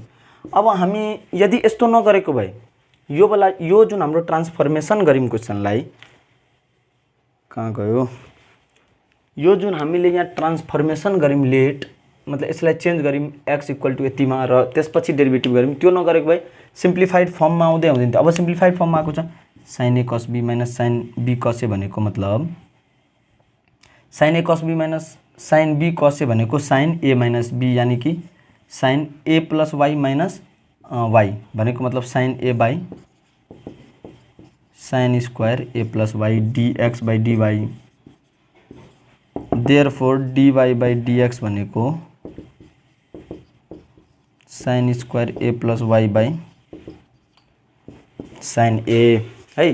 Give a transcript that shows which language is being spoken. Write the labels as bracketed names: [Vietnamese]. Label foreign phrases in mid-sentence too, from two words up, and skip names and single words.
[Nepali] अब हामी यदि यस्तो नगरेको भए यो जुन हाम्रो ट्रान्सफर्मेसन गऱ्यौँ क्वेसनलाई, कहाँ गयो, यो जुन हामीले यहाँ ट्रान्सफर्मेसन गऱ्यौँ लेट मतलब यसलाई चेन्ज गऱ्यौँ [English] x equal to [Nepali] यतिमा र त्यसपछि डेरिभेटिभ गऱ्यौँ, त्यो नगरेको भए [English] simplified formमा [Nepali] आउँदै आउँदैन थियो। [English] अब simplified formमा [Nepali] आएको छ [English] sine A cos B minus sine B cos A [Nepali] भनेको मतलब [English] sine A cos B minus sine B cos A भनेको sine A minus B, [Nepali] यानी कि [English] sine A plus Y minus Y [Nepali] भनेको मतलब [English] sine A by sine square A plus Y dx by dy. therefore dy by dx भनेको sine square A plus Y by sine A है।